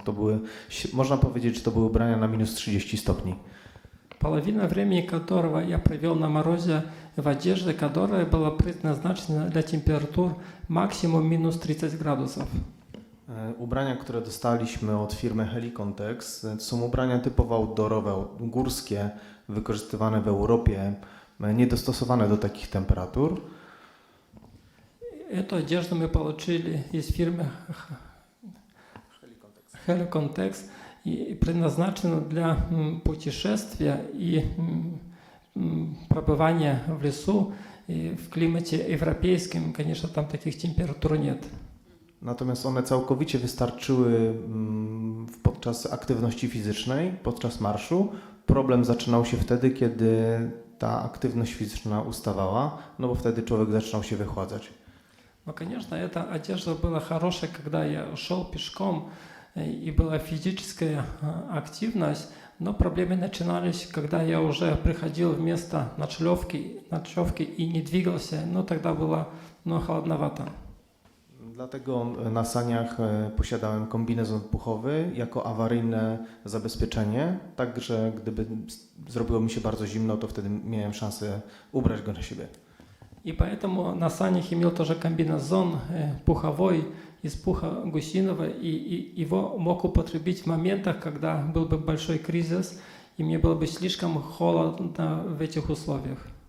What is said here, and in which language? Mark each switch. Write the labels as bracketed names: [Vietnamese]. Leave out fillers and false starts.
[Polish] To były, można powiedzieć, że to były ubrania na minus 30 stopni. [Russian] Половина времени, которого я провел на морозе в одежде, которая была предназначена для температур максимум минус 30 градусов. [Polish] Ubrania, które dostaliśmy od firmy Helicontex, to są ubrania typowo outdoorowe, górskie, wykorzystywane w Europie, niedostosowane do takich temperatur. [Russian] Эту одежду мы получили из фирмы Helicontex и предназначена для путешествия и пребывания в лесу. И в климате европейском, конечно, там таких температур нет. [Polish] Natomiast one całkowicie wystarczyły podczas aktywności fizycznej, podczas marszu. Problem zaczynał się wtedy, kiedy ta aktywność fizyczna ustawała, no bo wtedy człowiek zaczynał się wychładzać. [Russian] Ну, конечно, эта одежда была хорошая, когда я шел пешком и была физическая активность, но проблемы начинались, когда я уже приходил в место ночевки и не двигался, но тогда было холодновато. [Polish] Dlatego na saniach posiadałem kombinezon puchowy jako awaryjne zabezpieczenie, tak że gdyby zrobiło mi się bardzo zimno, to wtedy miałem szansę ubrać go na siebie. [Russian] И поэтому на санях имел тоже комбинезон пуховой из пуха гусиного, и его мог употребить в моментах, когда был бы большой кризис, и мне было бы слишком холодно в этих условиях.